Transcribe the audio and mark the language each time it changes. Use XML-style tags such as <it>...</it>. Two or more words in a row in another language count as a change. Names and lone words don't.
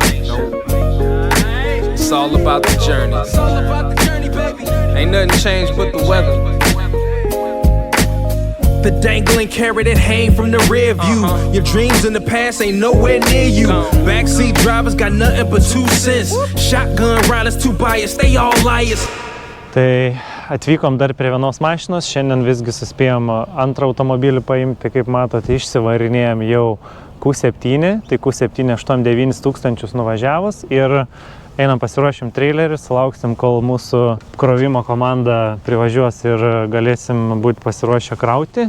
<en>It's all about the journey. It's all about the journey, baby. Ain't nothing changed but the weather. The dangling carrot that hang from the rear view. Your dreams in the past ain't nowhere near you. Backseat drivers got nothing but 2 cents. Shotgun riders too biased, they all liars.</en> <lt>Tai atvykom dar prie vienos mašinos, šiandien visgi suspėjom antrą automobilį paimti, kaip matote, išsivarinėjom jau Q7, tai Q7 89 tūkstančius nuvažiavus ir einam pasiruošim trailerį, sulauksim, kol mūsų krovimo komanda privažiuos ir galėsim būti pasiruošę krauti.</lt>